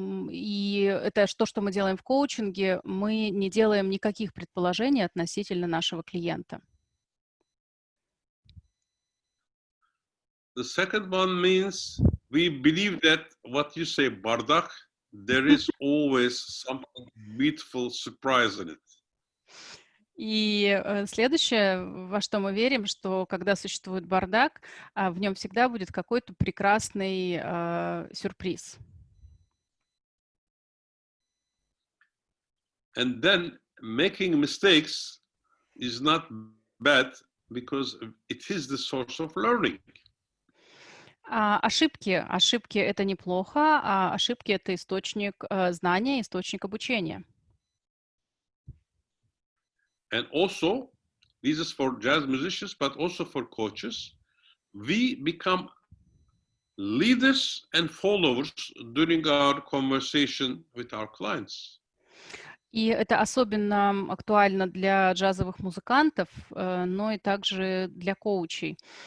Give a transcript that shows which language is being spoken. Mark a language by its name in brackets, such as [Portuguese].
[Russian] И это то, что мы делаем в коучинге, мы не делаем никаких предположений относительно нашего клиента. [English] The second one means we believe that what you say, bardak, there is always something beautiful surprise in it. [Russian] И следующее, во что мы верим, что когда существует бардак, в нем всегда будет какой-то прекрасный сюрприз. [English] And then making mistakes is not bad because it is the source of learning. [Russian] Ошибки — это неплохо, а ошибки — это источник знания, источник обучения. [English] And also, this is for jazz musicians, but also for coaches. We become leaders and followers during our conversation with our clients. [Russian] И это особенно актуально для джазовых музыкантов, но и также для коучей.